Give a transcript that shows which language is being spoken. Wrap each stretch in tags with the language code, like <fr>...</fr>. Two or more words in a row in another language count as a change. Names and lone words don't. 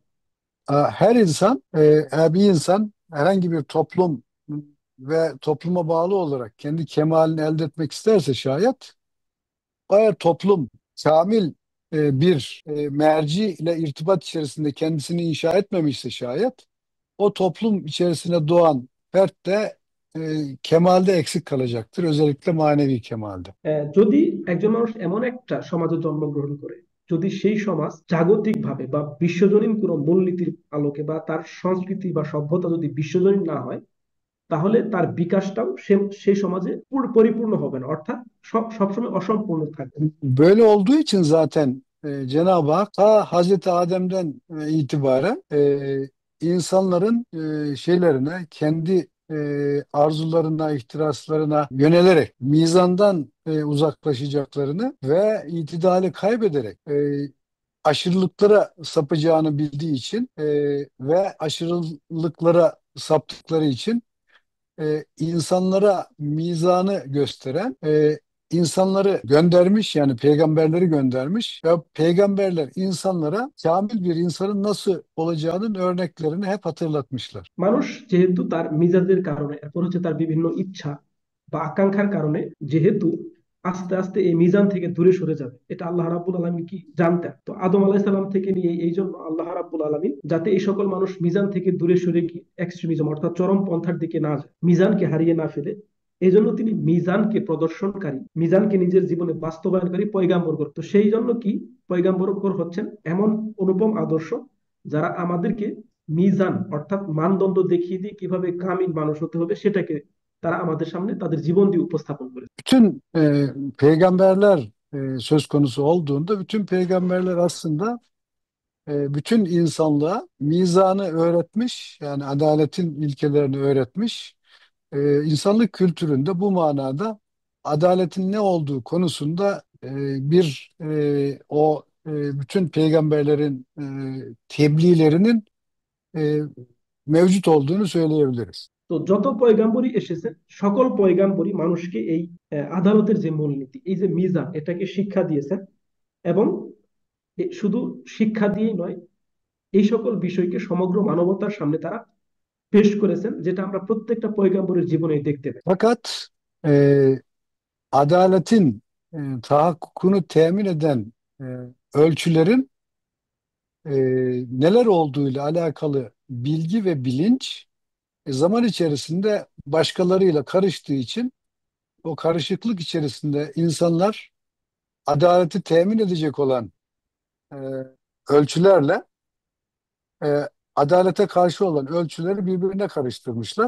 <tr>Her insan, bir insan herhangi bir toplum ve topluma bağlı olarak kendi kemalini elde etmek isterse şayet eğer toplum kamil bir merci ile irtibat içerisinde kendisini inşa etmemişse şayet o toplum içerisine doğan fert de kemalde eksik kalacaktır. Özellikle manevi kemalde.</tr> <bn>যদি একজন মানুষ এমন একটা সমাজে জন্মগ্রহণ করে, যদি সেই সমাজ জাগতিক ভাবে বা বিশ্বজনীন কোনো মূলনীতির আলোকে বা তার সংস্কৃতি বা সভ্যতা যদি বিশ্বজনীন না হয়, তাহলে তার বিকাশটাও সেই সমাজে পরিপূর্ণ হবে না, অর্থাৎ সবসময় অসম্পূর্ণ থাকবে।</bn> <tr>Böyle olduğu için zaten Cenab-ı Hak ta Hazreti Adem'den itibaren insanların şeylerine, kendi arzularına, ihtiraslarına yönelerek mizandan uzaklaşacaklarını ve itidali kaybederek aşırılıklara sapacağını bildiği için ve aşırılıklara saptıkları için insanlara mizanı gösteren insanları göndermiş yani peygamberleri göndermiş ve peygamberler insanlara kamil bir insanın nasıl olacağının örneklerini hep hatırlatmışlar.</tr> <bn>মানুষ যেহেতু তার মিজাজের কারণে, এরপর হচ্ছে তার বিভিন্ন ইচ্ছা বা আকাঙ্ক্ষার কারণে, যেহেতু আস্তে আস্তে এই মিজান থেকে দূরে সরে যাবে, এটা</bn> <ar>الله رب العالمين</ar> <bn>কি জানতেন। তো আদম</bn> <ar>عليه السلام</ar> <bn>থেকে নিয়ে এই জন্য</bn> <ar>الله رب العالمين</ar> <bn>যাতে এই সকল মানুষ মিজান থেকে দূরে সরে গিয়ে এক্সট্রিমিজম অর্থাৎ চরম পন্থার দিকে না যায়, মিজানকে হারিয়ে না ফেলে, এই জন্য তিনি মিজানকে প্রদর্শনকারী, মিজানকে নিজের জীবনে বাস্তবায়নকারী পয়গাম্বর করে। তো সেই জন্য কি পয়গাম্বর হচ্ছেন এমন অনুপম আদর্শ যারা আমাদেরকে মিজান অর্থাৎ মানদণ্ড দেখিয়ে দিয়ে কিভাবে কামিল মানুষ হতে হবে সেটাকে তারা আমাদের সামনে তাদের জীবন দিয়ে উপস্থাপন করে।</bn> <tr>Bütün peygamberler söz konusu olduğunda bütün peygamberler aslında bütün insanlığa mizanı öğretmiş, yani adaletin ilkelerini öğretmiş. İnsanlık kültüründe bu manada adaletin ne olduğu konusunda bütün peygamberlerin tebliğlerinin e, mevcut olduğunu söyleyebiliriz.</tr> <bn>তো যত পয়গাম্বরই এসেছেন সকল পয়গাম্বরই মানুষকে এই আদালতের যে মূলনীতি, এই যে মিজান, এটাকে শিক্ষা দিয়েছেন। এবং শুধু শিক্ষা দিয়েই নয়, এই সকল বিষয়কে সমগ্র মানবতার সামনে তারা পেশ করেছেন, যেটা আমরা প্রত্যেকটা পয়গাম্বরের জীবনে দেখতে পাই।</bn> <tr>Fakat e, adaletin tahakkukunu temin eden ölçülerin e, neler olduğuyla alakalı bilgi ve bilinç zaman içerisinde başkalarıyla karıştığı için o karışıklık içerisinde insanlar adaleti temin edecek olan e, ölçülerle adalete karşı olan ölçüleri birbirine karıştırmışlar.</tr>